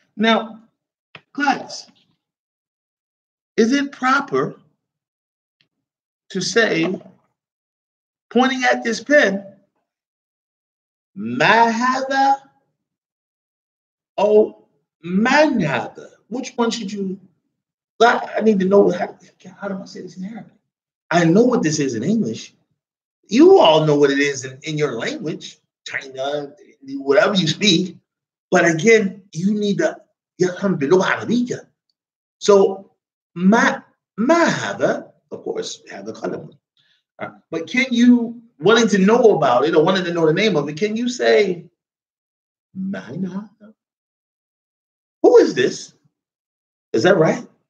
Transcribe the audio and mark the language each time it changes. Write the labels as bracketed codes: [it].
[en] Now, class, is it proper to say, pointing at this pen, ma hada or man hada? Which one should you? I need to know how do I say this in Arabic? I know what this is in English. You all know what it is in your language, China, whatever you speak. But again, you need to [ar] يفهم باللغة العربية. So ما هذا, [en] of course, [ar] هذا قلم. [en] But can you, wanting to know about it or wanting to know the name of it, can you say [ar] ما هذا? [en] Who is this? Is that right?